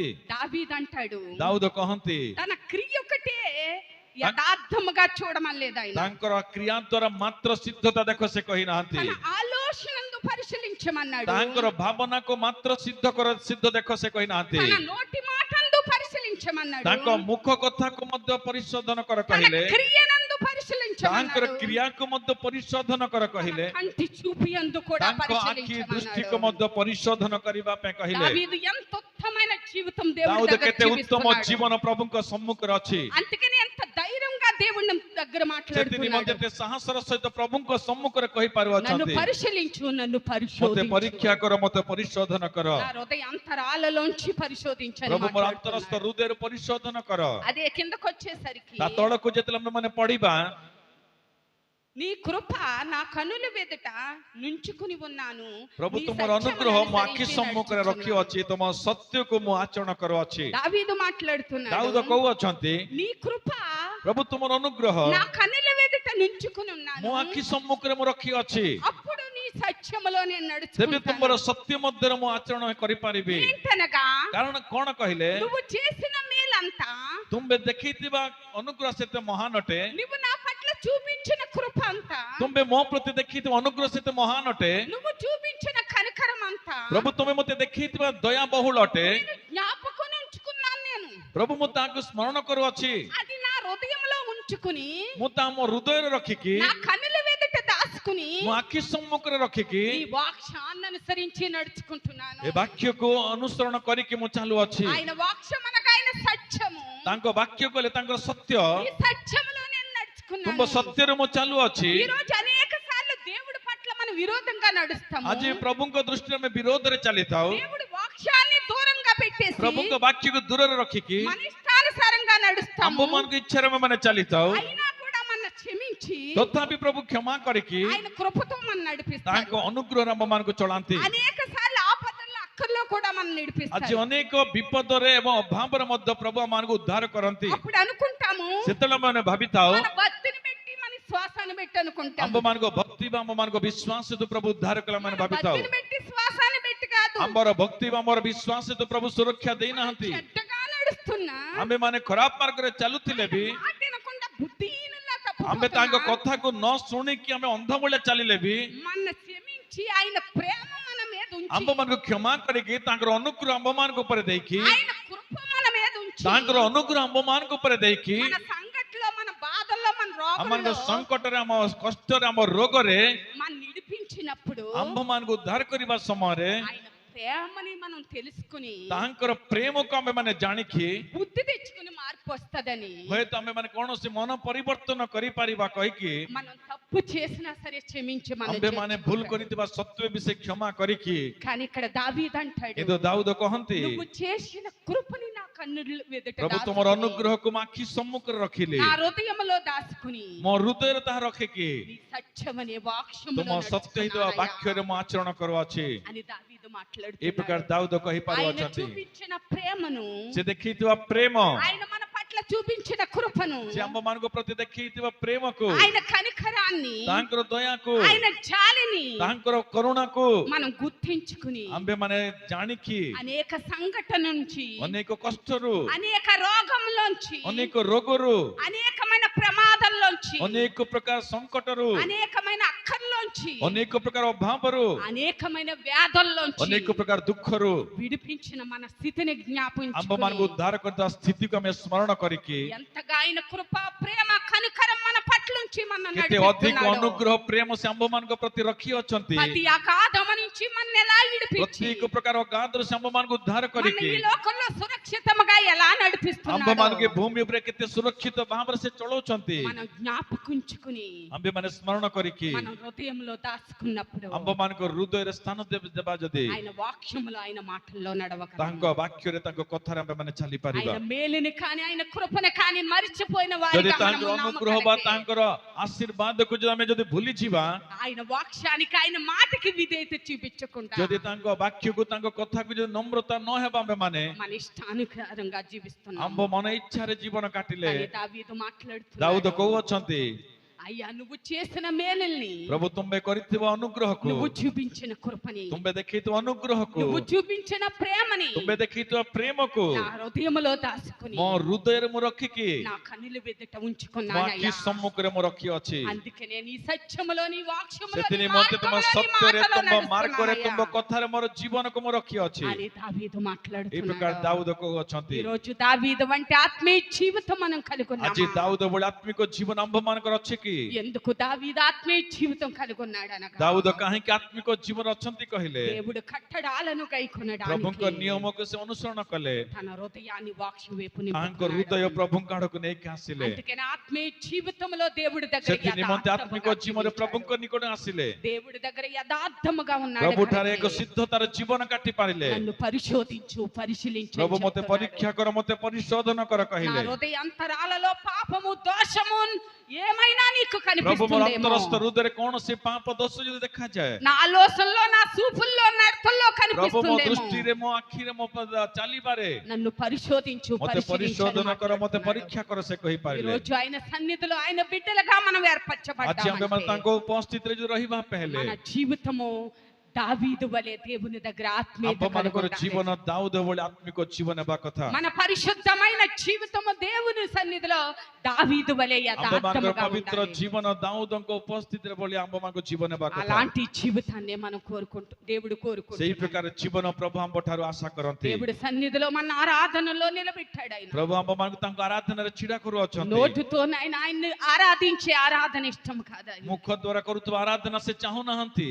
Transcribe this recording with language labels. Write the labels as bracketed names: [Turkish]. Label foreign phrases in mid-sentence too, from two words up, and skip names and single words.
[Telugu] దావీదు అంటాడు, [Odia] ଦାଉଦ କହନ୍ତି, [Telugu] తన క్రియ ఒకటే యథార్థముగా చూడమలేదు ఆయన, [Odia] ତାଙ୍କର କ୍ରିୟା ଦ୍ୱାରା ମାତ୍ର ସିଦ୍ଧତା ଦେଖ ସେ କହିନାହାନ୍ତି, [Telugu] తన ఆలోచనందు పరిశీలించమన్నాడు, [Odia] ତାଙ୍କର ଭାବନାକୁ ମାତ୍ର ସିଦ୍ଧ ଦେଖ ସେ କହିନାହାନ୍ତି, [Telugu] తన నోటి మాటందు పరిశీలించమన్నాడు, [Odia] ତାଙ୍କ ମୁଖ କଥାକୁ ମଧ୍ୟ ପରିଶୋଧନ କର [Telugu] తన [Odia] କହିଲେ, [Telugu] క్రియనందు [Odia] ତାଙ୍କର [Telugu] పరిశీలించమన్నాడు, [Odia] କ୍ରିୟାକୁ ମଧ୍ୟ ପରିଶୋଧନ କର କହିଲେ, [Telugu] కంటి చూపి అందు కూడా [Odia] ତାଙ୍କ ଆଖି ଦୃଷ୍ଟିକୁ [Telugu] పరిశీలించమన్నాడు. [Odia] ମଧ୍ୟ ପରିଶୋଧନ କରିବା ପାଇଁ କହିଲେ। [Telugu] దావీదు ఎంత ఉత్తమమైన జీవితం దేవుడి [Odia] ଦାଉଦ [Telugu] దగ్గర [Odia] କେତେ ଉତ୍ତମ [Telugu] జీవిస్తున్నాడు. [Odia] ଜୀବନ ପ୍ରଭୁଙ୍କ ସମ୍ମୁଖରେ ଅଛି। [Telugu] అందుకని ఎంత ధైర్యంగా దేవుడి దగ్గర [Odia] ସେଥି [Telugu] మాట్లాడుతున్నాడు. [Odia] ନିମନ୍ତେ ଏତେ ସାହସର ସହିତ ପ୍ରଭୁଙ୍କ ସମ୍ମୁଖରେ [Telugu] నన్ను [Odia] କହିପାରୁଅଛନ୍ତି, [Telugu] పరిశీలించు, నన్ను [Odia] ମତେ [Telugu] పరిశోధించు, [Odia] ପରୀକ୍ଷା କର, ମତେ ପରିଶୋଧନ କର, [Telugu] నా హృదయ అంతరాలలోంచి పరిశోధించని [Odia] ପ୍ରଭୁ ମୋର ଅନ୍ତରସ୍ଥ [Telugu] మాట్లాడుతున్నాడు. [Odia] ହୃଦୟରୁ ପରିଶୋଧନ କର। [Telugu] అదే కిందకు వచ్చేసరికి [Odia] ତା ତଳକୁ ଯେତେବେଳେ ଆମେ ମାନେ ପଢିବା, [Telugu] నీ కృప నా కనుల వెదుట నుంచుకుని ఉన్నాను, [Odia] ପ୍ରଭୁ [Telugu] నీ [Odia] ତୁମର [Telugu] సత్యమును [Odia] ଅନୁଗ୍ରହ ମୋ ଆଖି [Telugu] అనుసరించి [Odia] ସମ୍ମୁଖରେ [Telugu] నడుచుచున్నాను. [Odia] ରଖିଅଛି, ତୁମ ସତ୍ୟକୁ ମୁଁ ଆଚରଣ କରୁଅଛି। [Telugu] దావీదు [Odia] ଦାଉଦ [Telugu] మాట్లాడుతున్నాడు, [Odia] କହୁଅଛନ୍ତି, [Telugu] నీ కృప [Odia] ପ୍ରଭୁ ତୁମର ଅନୁଗ୍ରହ [Telugu] నా కనుల వెదుట నుంచుకుని ఉన్నాను, [Odia] ମୋ ଆଖି ସମ୍ମୁଖରେ ମୁଁ ରଖିଅଛି, [Telugu] అప్పుడు నీ సత్యములో నేను [Odia] ତେବେ ତୁମର [Telugu] నడుచుకుంటాను. [Odia] ସତ୍ୟ ମଧ୍ୟରେ ମୁଁ ଆଚରଣ କରିପାରିବି। [Telugu] ఏంటనగా [Odia] କାରଣ କଣ କହିଲେ, [Telugu] నువ్వు చేసిన మేలంతా, [Odia] ତୁମେ ଦେଖିଥିବା ଅନୁଗ୍ରହ ସେତେ ମହାନ ଅଟେ, [Telugu] నువ్వు నా పట్ల చూపించిన కృప అంతా, [Odia] ତୁମେ ମୋ ପ୍ରତି ଦେଖିଥିବା ଅନୁଗ୍ରହ ସେତେ ମହାନ ଅଟେ, [Telugu] నువ్వు చూపించిన కనికరం అంతా [Odia] ପ୍ରଭୁ ତୁମେ ମତେ ଦେଖେଇଥିବା ଦୟା ବହୁଳ ଅଟେ। [Telugu] జ్ఞాపకం ఉంచుకున్నాను నేను, [Odia] ପ୍ରଭୁ ମୁଁ ତାହାକୁ ସ୍ମରଣ କରୁଅଛି, [Telugu] అది నా హృదయంలో ఉంచుకుని, [Odia] ମୁଁ ତାହା ମୋ ହୃଦୟରେ ରଖିକି, [Telugu] నా కన్నుల వెదుట దాచుకుని, [Odia] ମୋ ଆଖି ସମ୍ମୁଖରେ ରଖିକି [Telugu] ఈ వాక్యాన్ని అనుసరించి నడుచుకుంటున్నాను. [Odia] ଏ ବାକ୍ୟକୁ ଅନୁସରଣ କରିକି ମୁଁ ଚାଲୁଅଛି। [Telugu] ఆయన వాక్యం అనగా ఆయన సత్యము, [Odia] ତାଙ୍କ ବାକ୍ୟ କହିଲେ ତାଙ୍କର ସତ୍ୟ, [Telugu] ఈ సత్యములో నేను [Odia] ତୁମ [Telugu] నడుచుకున్నాను. [Odia] ସତ୍ୟରେ ମୁଁ ଚାଲୁଅଛି। [Telugu] ఈ రోజు అనేక సార్లు దేవుడి పట్ల మనం విరోధంగా నడుస్తాము. [Odia] ଆଜି ପ୍ରଭୁଙ୍କ ଦୃଷ୍ଟିରେ ଆମେ ବିରୋଧରେ ଚାଲିଥାଉ, [Telugu] దేవుడి వాక్యాన్ని దూరంగా పెట్టేసి [Odia] ପ୍ରଭୁଙ୍କ ବାକ୍ୟକୁ ଦୂରରେ ରଖିକି [Telugu] మన ఇష్టానుసారంగా నడుస్తాము. [Odia] ଆମ୍ଭମାନଙ୍କ ଇଚ୍ଛାରେ ଆମେ ମାନେ ଚାଲିଥାଉ। [Telugu] అయినా కూడా మన క్షమించి [Odia] ତଥାପି ପ୍ରଭୁ କ୍ଷମା କରିକି [Telugu] ఆయన కృపతో మన నడిపిస్తారు. [Odia] ତାଙ୍କ ଅନୁଗ୍ରହରେ ଆମମାନଙ୍କୁ ଚଳାନ୍ତି। [Telugu] అనేక సార్లు ఆపదల్లో అక్కర్లో కూడా మన [Odia] ଆଜି [Telugu] నడిపిస్తారు. [Odia] ଅନେକ ବିପଦରେ ଏବଂ ଅଭାବରେ ମଧ୍ୟ ପ୍ରଭୁ ଆମମାନଙ୍କୁ ଉଦ୍ଧାର କରନ୍ତି। [Telugu] అప్పుడు అనుకుంటాము, [Odia] ସେତେବେଳେ ଆମେ ଭାବିଥାଉ, [Telugu] మన భక్తిని పెట్టి మన శ్వాసాన్ని పెట్టి అనుకుంటాము. [Odia] ଆମ୍ଭମାନଙ୍କ ଭକ୍ତି ବା ଆମମାନଙ୍କ ବିଶ୍ୱାସ ହେତୁ ପ୍ରଭୁ ଉଦ୍ଧାର କଲେ ଆମେ [Telugu] మన [Odia] ଭାବିଥାଉ। [Telugu] భక్తిని పెట్టి శ్వాసాన్ని పెట్టి కాదు, [Odia] ଆମର ଭକ୍ତି ବା ଆମର ବିଶ୍ୱାସ ହେତୁ ପ୍ରଭୁ ସୁରକ୍ଷା ଦେଇନାହାନ୍ତି। [Telugu] చెడ్డగా నడుస్తున్నా [Odia] ଆମେ ମାନେ ଖରାପ ମାର୍ଗରେ ଚାଲୁଥିଲେ ବି, [Telugu] మాట వినకుండా బుద్ధిహీనుల్లా [Odia] ଆମେ ତାଙ୍କ [Telugu] తప్పుపోతున్నా, [Odia] କଥାକୁ ନ ଶୁଣିକି ଆମେ ଅନ୍ଧ ଭଳିଆ ଚାଲିଲେ ବି, [Telugu] మన క్షమించి ఆయన ప్రేమ మన మీద ఉంచి, [Odia] ଆମ୍ଭମାନଙ୍କୁ କ୍ଷମା କରିକି ତାଙ୍କର ଅନୁଗ୍ରହ ଆମ୍ଭମାନଙ୍କ ଉପରେ ଦେଇକି, [Telugu] ఆయన కృప మన మీద ఉంచి, [Odia] ତାଙ୍କର ଅନୁଗ୍ରହ ଆମ୍ଭମାନଙ୍କ ଉପରେ ଦେଇକି, [Telugu] మన సంకట్లో, మన బాధల్లో, మన [Odia] ଆମମାନଙ୍କ [Telugu] రోగంలో [Odia] ସଙ୍କଟରେ, ଆମ କଷ୍ଟରେ, ଆମ ରୋଗରେ [Telugu] మన నిడిపించినప్పుడు [Odia] ଆମ୍ଭମାନଙ୍କୁ ଉଦ୍ଧାର କରିବା ସମୟରେ [Telugu] ఆయన ప్రేమని మనం తెలుసుకుని [Odia] ତାଙ୍କର ପ୍ରେମକୁ ଆମେ ମାନେ ଜାଣିକି, [Telugu] బుద్ధి తెచ్చుకుని మార్పు వస్తదని, [Odia] ହୁଏତ ଆମେ ମାନେ କୌଣସି ମନ ପରିବର୍ତ୍ତନ କରିପାରିବା କହିକି, [Telugu] మనం తప్పు చేసినా సరే క్షమించి మనం [Odia] ଆମ୍ଭେ ମାନେ ଭୁଲ [Telugu] చేర్చుకుంటాడు. [Odia] କରିଥିବା ସତ୍ତ୍ୱେ ବି ସେ କ୍ଷମା କରିକି, [Telugu] కానీ ఇక్కడ దావీదు అంటాడు, [Odia] କିନ୍ତୁ ଦାଉଦ କହନ୍ତି, [Telugu] నువ్వు చేసిన కృపని నా కన్నుల వెదుట [Odia] ପ୍ରଭୁ ତୁମର [Telugu] దాచుకుని, [Odia] ଅନୁଗ୍ରହକୁ ମୋ ଆଖି ସମ୍ମୁଖରେ ରଖିଲି, [Telugu] నా హృదయంలో దాచుకుని, [Odia] ମୋ ହୃଦୟରେ ତାହା ରଖିକି, [Telugu] నీ సత్యమనే [Odia] ତୁମ [Telugu] వాక్యములో [Odia] ସତ୍ୟ ହେଇଥିବା [Telugu] నడుచుకున్నానయ్యా [Odia] ବାକ୍ୟରେ ମୁଁ ଆଚରଣ କରୁଅଛି। [Telugu] అని దావీదు [Odia] ଏ ପ୍ରକାର [Telugu] మాట్లాడుతున్నాడు. [Odia] ଦାଉଦ [Telugu] ఆయన [Odia] କହିପାରୁଅଛନ୍ତି, [Telugu] చూపించిన ప్రేమను, [Odia] ସେ ଦେଖେଇଥିବା ପ୍ରେମ, [Telugu] ఆయన మన పట్ల చూపించిన కృపను, [Odia] ସେ ଆମ୍ଭମାନଙ୍କ ପ୍ରତି ଦେଖେଇଥିବା ପ୍ରେମକୁ, [Telugu] ఆయన కనికరాన్ని, [Odia] ତାଙ୍କର ଦୟାକୁ, [Telugu] ఆయన జాలిని [Odia] ତାଙ୍କର କରୁଣାକୁ [Telugu] మనం గుర్తించుకుని [Odia] ଆମ୍ଭେ ମାନେ ଜାଣିକି, [Telugu] అనేక సంఘటన నుంచి, [Odia] ଅନେକ କଷ୍ଟରୁ, [Telugu] అనేక రోగంలోంచి, [Odia] ଅନେକ ରୋଗରୁ, [Telugu] అనేకమైన ప్రమాదంలోంచి, [Odia] ଅନେକ ପ୍ରକାର ସଙ୍କଟରୁ, [Telugu] అనేకమైన అక్కర్లోంచి, [Odia] ଅନେକ ପ୍ରକାର ଅଭାବରୁ, [Telugu] అనేకమైన వ్యాధుల్లోంచి [Odia] ଅନେକ ପ୍ରକାର ଦୁଃଖରୁ [Telugu] విడిపించిన మన స్థితిని జ్ఞాపించుకుని, [Odia] ଆମ୍ଭମାନଙ୍କୁ ଉଦ୍ଧାର କରିଥିବା ସ୍ଥିତିକୁ ଆମେ ସ୍ମରଣ କରିକି, [Telugu] ఎంతగా ఆయన కృప, ప్రేమ, కనికరం మన పట్ల నుంచి మన [Odia] କେତେ ଅଧିକ ଅନୁଗ୍ରହ ପ୍ରେମ ସେ ଆମ୍ଭମାନଙ୍କ ପ୍ରତି ରଖିଅଛନ୍ତି। [Telugu] ప్రతి అగాధము నుంచి మన ఎలా విడిపించి, [Odia] ପ୍ରତ୍ୟେକ ପ୍ରକାର ଅଗାଧରୁ ସେ ଆମ୍ଭମାନଙ୍କୁ ଉଦ୍ଧାର [Telugu] మన [Odia] କରିକି, [Telugu] ఈ లోకంలో సురక్షితముగా ఎలా నడిపిస్తున్నాడు [Odia] ଆମ୍ଭମାନଙ୍କୁ ଏ ଭୂମି ଉପରେ କେତେ ସୁରକ୍ଷିତ ଭାବରେ ସେ ଚଳଉଛନ୍ତି, [Telugu] మనం జ్ఞాపకుంచుకుని, [Odia] ଆମ୍ଭେମାନେ ସ୍ମରଣ କରିକି, [Telugu] మన హృదయంలో దాచుకున్నప్పుడు [Odia] ଆମ୍ଭମାନଙ୍କ ହୃଦୟରେ ସ୍ଥାନ ଦେବା ଯଦି, [Telugu] ఆయన వాక్యములో, ఆయన మాటల్లో నడవక, [Odia] ତାଙ୍କ ବାକ୍ୟରେ ତାଙ୍କ କଥାରେ ଆମ୍ଭେମାନେ ଚାଲିପାରିବା। [Telugu] ఆయన మేలుని కానీ, ఆయన కృపని కానీ మరిచిపోయిన [Odia] ଯଦି [Telugu] వారిగా [Odia] ତାଙ୍କର [Telugu] మనము [Odia] ଅନୁଗ୍ରହ ବା [Telugu] నామకలకే, [Odia] ତାଙ୍କର ଆଶୀର୍ବାଦକୁ ଯଦି ଆମେ ଯଦି ଭୁଲିଯିବା, [Telugu] ఆయన వాక్యానికి, ఆయన మాటకి విధేయత చూపించకుండా [Odia] ଯଦି ତାଙ୍କ ବାକ୍ୟକୁ ତାଙ୍କ କଥାକୁ ଯଦି ନମ୍ରତା ନ ହେବା ଆମ୍ଭେମାନେ, [Telugu] మన ఇష్టానుసారంగా జీవిస్తున్నాం. [Odia] ଆମ୍ଭ ମନ ଇଚ୍ଛାରେ ଜୀବନ କାଟିଲେ, [Telugu] కానీ దావీదు మాట్లాడుతున్నాడు, [Odia] ଦାଉଦ କହୁଅଛନ୍ତି, [Telugu] అయ్యా నువ్వు చేసిన మేలుల్ని, [Odia] ପ୍ରଭୁ ତୁମେ କରିଥିବା ଅନୁଗ୍ରହକୁ, [Telugu] నువ్వు చూపించిన కృపని, [Odia] ତୁମେ ଦେଖେଇଥିବା ଅନୁଗ୍ରହକୁ, [Telugu] నువ్వు చూపించిన ప్రేమని [Odia] ତୁମେ ଦେଖେଇଥିବା ప్ରେమକୁ [Telugu] నా హృదయములో దాచుకుని, [Odia] ମୋ ହୃଦୟରେ ମୁଁ ରଖିକି, [Telugu] నా కన్నుల వెదుట [Odia] ମୋ [Telugu] ఉంచుకున్నానయ్యా. [Odia] ଆଖି ସମ୍ମୁଖରେ ମୁଁ ରଖିଅଛି। [Telugu] అందుకనే నీ సత్యములో, నీ వాక్యములో, [Odia] ସେଥି [Telugu] నీ [Odia] ନିମନ୍ତେ ତୁମ [Telugu] మార్గములో, నీ [Odia] ସତ୍ୟରେ, [Telugu] మాటలో [Odia] ତୁମ ମାର୍ଗରେ, ତୁମ [Telugu] నడుస్తున్నానయ్యా [Odia] କଥାରେ ମୋର ଜୀବନକୁ ମୁଁ ରଖିଅଛି। [Telugu] అని దావీదు [Odia] এই [Telugu] మాట్లాడుతున్నాడు. [Odia] ପ୍ରକାର ଦାଉଦ କହୁଅଛନ୍ତି। [Telugu] ఈ రోజు దావీదు వంటి ఆత్మీయ జీవితం మనం కలిగి [Odia] ଆଜି [Telugu] ఉన్నామా? [Odia] ଦାଉଦ ଭଳି ଆତ୍ମିକ ଜୀବନ ଆମ୍ଭ ମାନଙ୍କର ଅଛି କି? [Telugu] ఎందుకు దావీదు ఆత్మీయ జీవితం కలిగి ఉన్నాడు అనగా [Odia] ଦାଉଦ କାହିଁକି ଆତ୍ମିକ ଜୀବନ ଅଛନ୍ତି କହିଲେ [Telugu] దేవుడు కట్టడాలను [Odia] ପ୍ରଭୁଙ୍କ [Telugu] గైకొనడానికి [Odia] ନିୟମକୁ ସେ ଅନୁସରଣ କଲେ [Telugu] తన హృదయాన్ని వాక్యం వైపు [Odia] ତାଙ୍କ ହୃଦୟ ପ୍ରଭୁଙ୍କ ଆଡକୁ ନେଇକି ଆସିଲେ [Telugu] అందుకని ఆత్మీయ జీవితంలో దేవుడి దగ్గర [Odia] ସେଥି ନିମନ୍ତେ ଆତ୍ମିକ ଜୀବନରେ ପ୍ରଭୁଙ୍କ ନିକଟ ଆସିଲେ [Telugu] దేవుడి దగ్గర యథార్థముగా ఉన్నాడు [Odia] ପ୍ରଭୁ ଠାରେ ଏକ [Telugu] కాబట్టి [Odia] ସିଦ୍ଧତାର ଜୀବନ କାଟି ପାରିଲେ [Telugu] నన్ను పరిశోధించు పరిశీలించు [Odia] ପ୍ରଭୁ ମତେ ପରୀକ୍ଷା କର ମତେ ପରିଶୋଧନ କର [Telugu] నా [Odia] କହିଲେ [Telugu] హృదయ అంతరాలలో పాపము దోషము ఏమైనా నీకు [Odia] ପ୍ରଭୁ ମୋର [Telugu] కనిపిస్తుందేమో [Odia] ଅନ୍ତରସ୍ଥ ହୃଦୟରେ କୌଣସି ପାପ ଦୋଷ ଯଦି ଦେଖାଯାଏ [Telugu] నా ఆలోచనలో నా చూపుల్లో నడతల్లో [Odia] ପ୍ରଭୁ ମୋ [Telugu] కనిపిస్తుందేమో [Odia] ଦୃଷ୍ଟିରେ ମୋ ଆଖିରେ ମୋ ଚାଲିପାରେ [Telugu] నన్ను పరిశోధించు [Odia] ମତେ ପରିଶୋଧନ କର ମତେ [Telugu] పరిశీలించు [Odia] ପରୀକ୍ଷା କର ସେ [Telugu] ఈ [Odia] କହିପାରିଲେ [Telugu] రోజు ఆయన సన్నిధిలో ఆయన బిడ్డలుగా మనం [Odia] ଆଜି [Telugu] ఏర్పరచబడ్డామంటే [Odia] ଆମେମାନେ ତାଙ୍କ ଉପସ୍ଥିତିରେ ଯଦି ରହିବା ପାଇଁ ହେଲେ [Telugu] మన జీవితము దావీదు వలె దేవుని దగ్గర ఆత్మీయత కలిగి [Odia] ଆମମାନଙ୍କର [Telugu] ఉండాలి. [Odia] ଜୀବନ ଦାଉଦ ଭଳି ଆତ୍ମିକ ଜୀବନ ହେବା କଥା [Telugu] మన పరిశుద్ధమైన జీవితము దేవుని సన్నిధిలో దావీదు వలె [Odia] ଆମମାନଙ୍କର [Telugu] యథార్థముగా [Odia] ପବିତ୍ର [Telugu] ఉండాలి. [Odia] ଜୀବନ ଦାଉଦଙ୍କ ଉପସ୍ଥିତିରେ ଭଳି ଆମମାନଙ୍କ ଜୀବନ ହେବା କଥା [Telugu] అలాంటి జీవితాన్ని మనం కోరుకుంటూ దేవుడు [Odia] ସେଇ [Telugu] కోరుకుంటున్నాడు. [Odia] ପ୍ରକାର ଜୀବନ ପ୍ରଭୁ ଆମ ଠାରୁ ଆଶା କରନ୍ତି [Telugu] దేవుడి సన్నిధిలో మన ఆరాధనలో నిలబెట్టాడు ఆయన. [Odia] ପ୍ରଭୁ ଆମମାନଙ୍କୁ ତାଙ୍କ ଆରାଧନାରେ ଛିଡା କରୁଅଛନ୍ତି [Telugu] నోటితో ఆయన్ని ఆరాధించే ఆరాధన ఇష్టం కాదు ఆయన. [Odia] ମୁଖ ଦ୍ୱାରା କରୁଥିବା ଆରାଧନା ସେ ଚାହୁଁନାହାନ୍ତି